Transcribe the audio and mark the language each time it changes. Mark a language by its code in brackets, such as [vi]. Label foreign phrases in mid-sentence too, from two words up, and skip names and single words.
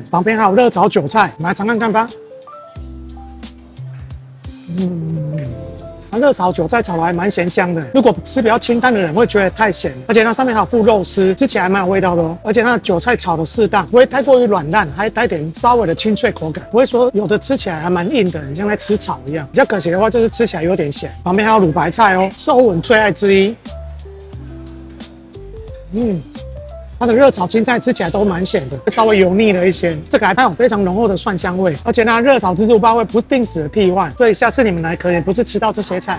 [zh] 旁邊還有熱炒韭菜，我們來嘗看看吧。熱炒韭菜炒的還蠻鹹香的，如果吃比較清淡的人會覺得太鹹，而且它上面還有附肉絲，吃起來還蠻有味道的哦。而且它的韭菜炒的適當，不會太過於軟爛，還帶點稍微的清脆口感，不會說有的吃起來還蠻硬的，很像在吃草一樣。比較可惜的話就是吃起來有點鹹。旁邊還有滷白菜哦，是歐文最愛之一。它的熱炒青菜吃起來都蠻鹹的，會稍微油膩了一些。這個還帶有非常濃厚的蒜香味，而且它熱炒自助吧會不定時的替換，所以下次你們來可以不是吃到這些菜。